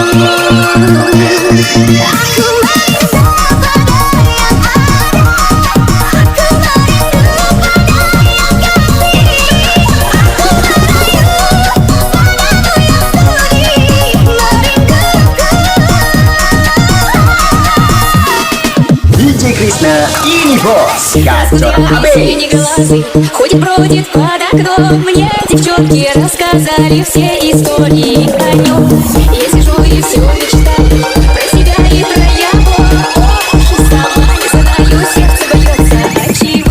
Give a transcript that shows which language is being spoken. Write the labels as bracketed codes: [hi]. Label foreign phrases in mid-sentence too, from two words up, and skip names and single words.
[id] Aku meminta pada yang ada, aku merindu pada yang kasih. Aku merayu padamu yang sudi merinduku. DJ Krishna, ini bos Gacor [ru] Господи, синие глазы ходит-бродит под окном. Мне девчонки рассказали все истории о нем. Я сижу и все мечтаю про себя и про его. Ох, сама не знаю, сердце бьется от чего.